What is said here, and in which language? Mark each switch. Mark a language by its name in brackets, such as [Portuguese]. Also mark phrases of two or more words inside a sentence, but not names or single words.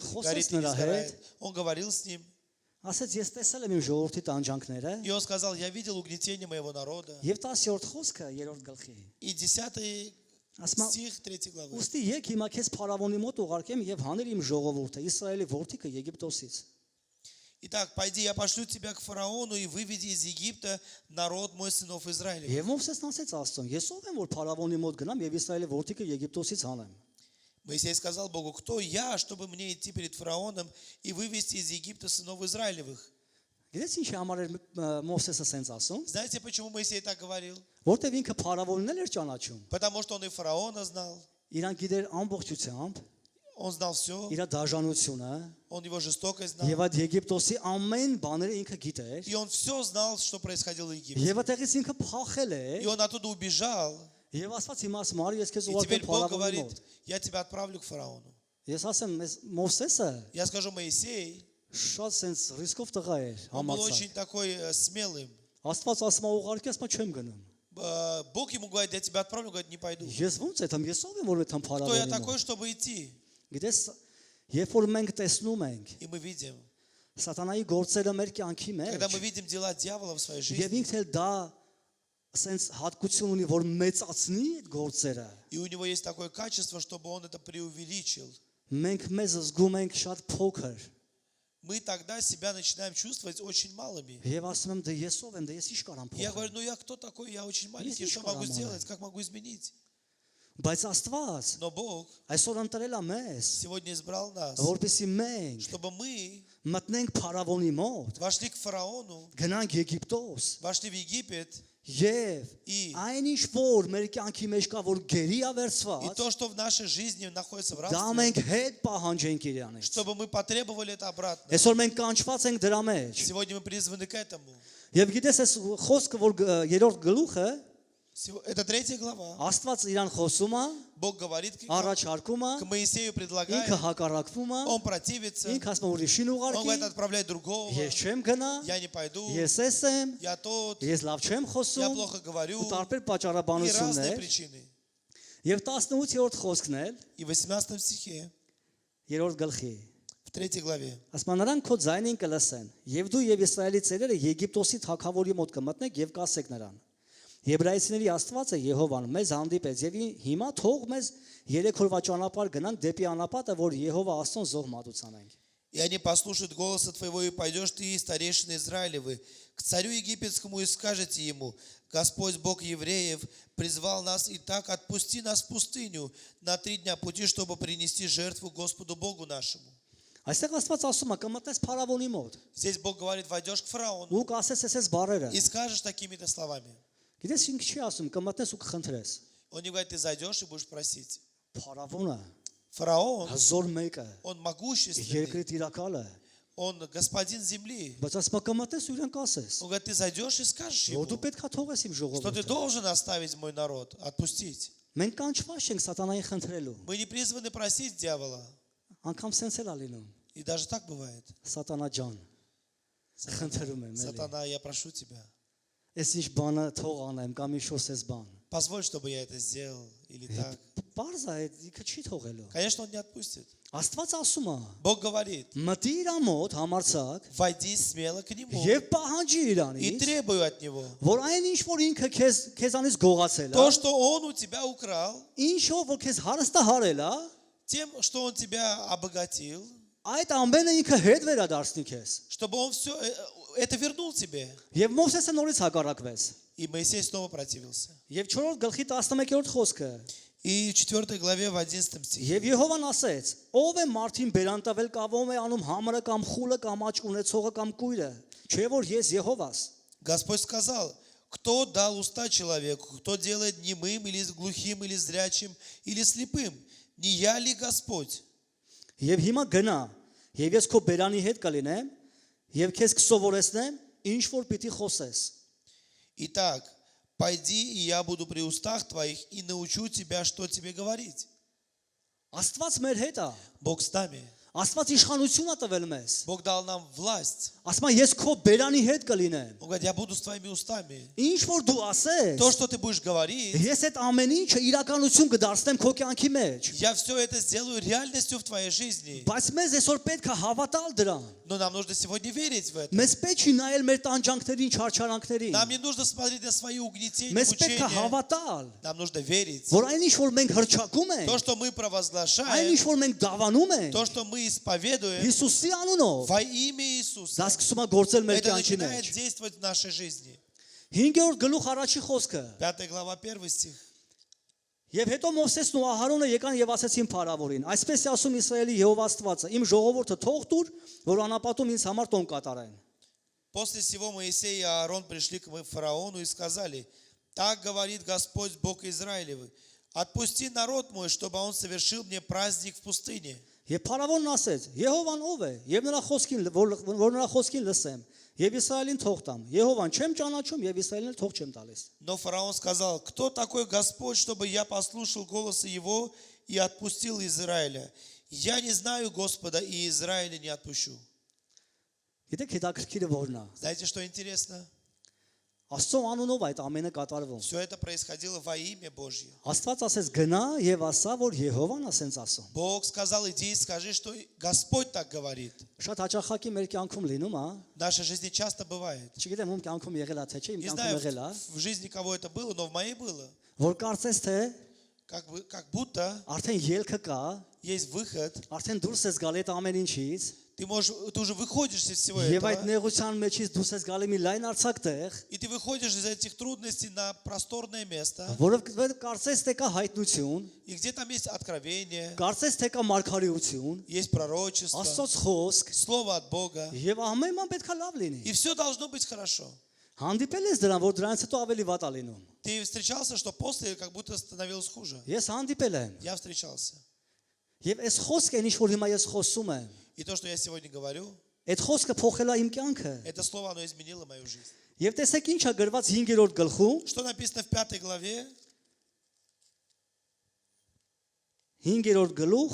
[Armenian] Խոսեց [Russian] горит и не [Armenian] նրա [Russian] сгорает. [Armenian] հետ։ [Russian] Он говорил с ним. [Armenian] ասեց ես տեսել եմ իմ ժողովրդի տանջանքները, [Russian] И он сказал, я видел угнетение моего народа. [Armenian] եւ 10-րդ խոսքը 3-րդ գլխի։ [Russian] И 10 Ասма стих 3 главы. [Armenian] ուստի եկ հիմա քեզ փարավոնի մոտ ուղարկեմ եւ հաներ իմ ժողովուրդը Իսրայելի որդիքը Եգիպտոսից։ [Russian] Итак, пойди, я пошлю тебя к фараону и выведи из Египта народ мой сынов Израилев. [Armenian] Եվ Մովսեսն ասեց Աստծուն. Ես ով եմ որ փարավոնի մոտ գնամ եւ Իսրայելի որդիքը Եգիպտոսից հանեմ։ [Russian] Моисей сказал Богу, кто я, чтобы мне идти перед фараоном и вывести из Египта сынов Израилевых? [Armenian] Գիտես ինչի համար էր Մովսեսը սենց ասում։ [Russian] Знаете, почему Моисей так говорил? [Armenian] Որտեւ ինքը փարավոնն էր ճանաչում։ [Russian] Потому что он и фараона знал, [Armenian] Իրան գիտեր ամբողջությամբ, [Russian] он знал все, [Armenian] իր դաժանությունը [Russian] он его жестокость знал. [Armenian] եւ այդ Եգիպտոսի ամեն բաները ինքը գիտեր։ [Russian] И он все знал, что происходило в Египте. [Armenian] Եվ այդտեղից ինքը փախել է [Russian] И он оттуда убежал. [Armenian] եւ Աստված հիմա ասում արի ես քեզ [Russian] И [Armenian] ուղարկեմ [Russian] теперь Бог [Armenian] փարավոնի [Russian] говорит, [Armenian] մոտ։ [Russian] я тебя отправлю к фараону. [Armenian] Ես ասեմ Մովսեսը [Russian] Я скажу, Моисей, [Armenian] շատ սենց ռիսկով տղա էր [Russian] он был [Armenian] համացած։ [Russian] очень такой смелым. [Armenian] Աստված ասում է ուղարկի, ասում է չեմ գնում։ [Russian] Бог ему говорит, я тебя отправлю, говорит, не пойду. [Armenian] Ես ո՞նց եմ, ես ով եմ որ այդքան [Russian] Кто я [Armenian] փարավոնի [Russian] такой, [Armenian] մոտ։ [Russian] чтобы идти? [Armenian] Գիտես, երբ որ մենք տեսնում ենք [Russian] И мы видим, [Armenian] սատանայի գործերը մեր կյանքի [Russian] когда мы [Armenian] մեջ, [Russian] видим дела дьявола в своей [Armenian] եւ [Russian] жизни, [Armenian] ինքը էլ դա սենց հատկություն ունի, որ մեծացնի այդ գործերը, [Russian] и у него есть такое качество, чтобы он это преувеличил, [Armenian] մենք մեզ զգում ենք շատ փոքր [Russian] мы тогда себя начинаем чувствовать очень малыми. [Armenian] եւ ասում եմ դե ես ով եմ, դե ես ինչ կարամ [Russian] И я [Armenian] փոխել։ [Russian] говорю, ну я кто такой? Я очень маленький, Есть что [Armenian] ишь [Russian] могу [Armenian] караманы. [Russian] сделать? Как могу изменить? [Armenian] Բայց Աստված [Russian] Но Бог [Armenian] այսօր ընտրել է մեզ, [Russian] сегодня избрал нас, [Armenian] որպեսզի մենք [Russian] чтобы мы [Armenian] մտնենք փարավոնի մոտ, [Russian] вошли к фараону, [Armenian] գնանք Եգիպտոս [Russian] вошли в Египет, [Armenian] եւ [Russian] И- [Armenian] այն ինչ որ մեր կյանքի մեջ կա, որ գերի է [Russian] и [Armenian] վերցված, [Russian] то, что в нашей жизни находится в [Armenian] դա [Russian] рабстве, [Armenian] մենք հետ պահանջենք իրանից։ [Russian] чтобы мы потребовали это обратно. [Armenian] Այսօր մենք կանչված ենք դրա մեջ։ [Russian] Сегодня мы призваны к этому. [Armenian] Եվ գիտես այս խոսքը, որ երրորդ գլուխը, [Russian] Это 3 глава. [Armenian] Աստված իրան խոսում է, [Russian] Бог говорит [Armenian] առաջարկում է, [Russian] к Моисею, [Armenian] ինքը [Russian] предлагает, [Armenian] հակառակվում է, [Russian] он противится, [Armenian] ինքը ասում է ուրիշին [Russian] он [Armenian] ուղարկի, [Russian] говорит, отправляй другого, [Armenian] ես չեմ գնա, [Russian] я не пойду, [Armenian] ես էս եմ, [Russian] я тот, [Armenian] ես լավ չեմ [Russian] я [Armenian] խոսում, [Russian] плохо говорю, [Armenian] ու տարբեր [Russian] и разные [Armenian] պատճառաբանություններ, [Russian] причины. [Armenian] եւ 18-րդ խոսքն էլ, [Russian] И в 18 стихе, [Armenian] երրորդ գլխի, [Russian] в 3 главе, [Armenian] ասում է նրանք քո ձայնին կլսեն, եւ դու եւ Իսրայելի ծերերը Եգիպտոսի թագավորի մոտ կմտնեք եւ կասեք նրան. Եբրայեցիների Աստվածը Եհովան մեզ հանդիպեց եւ հիմա թող մեզ 3 օրվա ճանապարհ գնանք դեպի անապատը, որ Եհովա Աստծուն զոհ մատուցանենք։ [Russian] и они послушают голоса твоего, и пойдешь ты, и старейшины Израилевы, к царю египетскому, и скажете ему, Господь Бог евреев призвал нас, и так отпусти нас в пустыню на 3 дня пути, чтобы принести жертву Господу Богу нашему. [Armenian] Այստեղ Աստված ասում է կմտնես փարավոնի мոտ։ [Russian] Здесь Бог говорит, войдешь к фараону [Armenian] Ու կասես էս բարերը։ [Russian] и скажешь такими-то словами. [Armenian] Գիտես ինչ չի ասում, կմտնես ու կխնդրես։ [Russian] Он не говорит, ты зайдешь и будешь просить. [Armenian] Փարավոնը [Russian] Фараон, [Armenian] հզոր մեկը, [Russian] он могущественный, [Armenian] երկրի տիրակալը, [Russian] он господин земли. [Armenian] բայց ասում է կմտնես ու իրեն կասես։ [Russian] Он говорит, ты зайдешь и скажешь ему, [Armenian] Որ դու պետքա թողես իմ [Russian] что ты [Armenian] ժողովուրդը։ [Russian] должен оставить мой народ, отпустить. [Armenian] Մենք կանչված ենք սատանայի խնդրելու։ [Russian] Мы не призваны просить дьявола. [Armenian] Անկամ սենց էլ ա լինում։ [Russian] И даже так бывает. [Armenian] Սատանա ջան, խնդրում եմ, էլի։ [Russian] Сатана, я прошу тебя, [Armenian] Ես ինչ բանը թող անեմ կամ ինչ ոս բան։ [Russian] позволь, чтобы я это сделал. Или так. [Armenian] Պարզ է, ինքը չի թողելու։ [Russian] Конечно, он не отпустит. [Armenian] Աստված ասում է. [Russian] Бог говорит, [Armenian] Մտի իր մոտ համարցակ [Russian] войди смело к нему [Armenian] եւ պահանջի [Russian] и [Armenian] իրանից, [Russian] требуй от него. [Armenian] որ այն ինչ որ ինքը քեզանից գողացել [Russian] То, [Armenian] է, [Russian] что он у тебя украл, [Armenian] ինչով որ քեզ հարստահարել է, [Russian] тем, что он тебя обогатил, [Armenian] այդ ամենը ինքը հետ վերադարձնի քեզ։ [Russian] чтобы он все это вернул тебе. [Armenian] Եվ Մովսեսը նորից հակառակվեց։ [Russian] И Моисей снова противился. [Armenian] Եվ 4-րդ գլխի 11-րդ խոսքը։ [Russian] И в 4 главе, в 11 стихе. [Armenian] Եվ Եհովան ասեց. Ով է մարդին բերանտավել կավում է անում համարը կամ խուլը կամ աճ ունեցողը կամ կույրը։ Չէ որ ես Եհովաս։ [Russian] Господь сказал, кто дал уста человеку, кто делает немым или глухим, или зрячим, или слепым? Не я ли Господь? [Armenian] Եվ հիմա գնա, եւ ես քո բերանի հետ կլինեմ, եւ քեզ կսովորեցնեմ, ինչ որ պիտի խոսես։ [Russian] Итак, пойди, и я буду при устах твоих, и научу тебя, что тебе говорить. [Armenian] Աստված մեր հետ է։ [Russian] Бог с нами. [Armenian] Աստված իշխանություն է տվել մեզ։ [Russian] Бог дал нам власть. [Armenian] Ասում ես քո բերանի հետ կլինեմ։ [Russian] Он говорит, я буду с твоими устами. [Armenian] Ինչ որ դու ասես, [Russian] То, что ты будешь говорить, [Armenian] ես այդ ամեն ինչը իրականություն կդարձնեմ քո կյանքի մեջ։ [Russian] я все это сделаю реальностью в твоей жизни. [Armenian] Բայց մեզ այսօր պետք է հավատալ դրան։ [Russian] Но нам нужно сегодня верить в это. [Armenian] Մեզ պետք չի նայել մեր տանջանքներին, չարչարանքներին։ [Russian] Нам не нужно смотреть на свои угнетения, [Armenian] Մեզ պետք է [Russian] мучения. [Armenian] հավատալ, [Russian] Нам нужно верить. [Armenian] որ այն ինչ որ մենք հրճակում ենք, [Russian] То, что мы [Armenian] այն [Russian] провозглашаем, [Armenian] ինչ որ մենք դավանում ենք, [Russian] то, что мы исповедуем [Armenian] Հիսուսի անունով, [Russian] во имя Иисуса, [Armenian] դա սկսում է գործել մեր [Russian] это [Armenian] կյանքի [Russian] начинает [Armenian] մեջ։ [Russian] действовать в нашей жизни. [Armenian] 5-րդ գլուխ առաջի խոսքը։ [Russian] 5 глава, 1 стих. [Armenian] Եվ հետո Մովսեսն ու Ահարոնը եկան եւ ասեցին Փարավորին. Այսպես է ասում Իսրայելի Եհովա Աստվածը. Իմ ժողովուրդը թող տուր, որ անապատում ինձ համար տոն կատարեն։ [Russian] После всего Моисей и Аарон пришли к фараону и сказали: так говорит Господь Бог Израилевый, отпусти народ мой, чтобы он совершил мне праздник в пустыне. [Armenian] Եվ Փարավոնն ասեց. Եհովան ով է։ Եվ նրա խոսքին, որ նրա խոսքին լսեմ, եւ Իսրայելին թող տամ։ Եհովան չեմ ճանաչում եւ Իսրայելին թող չեմ տալիս։ [Russian] Но фараон сказал: кто такой Господь, чтобы я послушал голоса его и отпустил Израиля? Я не знаю Господа, и Израиля не отпущу. [Armenian] Գիտեք հետաքրքիրը որն է։ [Russian] Знаете, что интересно? [Armenian] Աստծո անունով այդ ամենը կատարվում։ [Russian] Все это происходило во имя Божье. [Armenian] Աստված ասեց գնա եւ ասա, որ Եհովան ասենց ասում։ [Russian] Бог сказал: иди и скажи, что Господь так говорит. [Armenian] Շատ հաճախակի մեր կյանքում լինում է, [Russian] В нашей жизни часто бывает. [Armenian] չգիտեմ ում կյանքում եղել է թե չէ, իմ [Russian] Не [Armenian] կյանքում [Russian] знаю, [Armenian] եղել է, [Russian] в жизни кого это было, но в моей было. [Armenian] որ կարծես թե [Russian] Как будто [Armenian] արդեն ելքը կա, [Russian] есть выход. [Armenian] արդեն դուրս ես գալի այդ ամեն ինչից, [Russian] Ты уже выходишь из всего [Armenian] եւ այդ [Russian] этого. [Armenian] նեղության մեջից դուրս ես գալի մի լայն արցակ տեղ, [Russian] И ты выходишь из этих трудностей на просторное место. [Armenian] որովհետեւ կարծես թե կա հայտնություն, [Russian] И где там есть откровение, [Armenian] կարծես թե կա մարգարեություն, [Russian] есть пророчество, [Armenian] Աստծոց խոսք, [Russian] слово от Бога. [Armenian] եւ ամեն բան պետք է լավ լինի։ [Russian] И все должно быть хорошо. [Armenian] Հանդիպել ես դրան, որ դրանից հետո ավելի վատ է լինում։ [Russian] Ты встречался, что после как будто становилось хуже. [Armenian] Ես հանդիպել եմ։ [Russian] Я встречался. [Armenian] Եվ այս խոսքը, ինչ որ հիմա ես խոսում եմ, [Russian] И то, что я сегодня говорю, [Armenian] այդ խոսքը փոխել է իմ կյանքը։ [Russian] это слово, оно изменило мою жизнь. [Armenian] Եվ տեսեք ինչ է գրված 5-րդ գլխում, [Russian] Что написано в 5 главе, [Armenian] 5-րդ գլուխ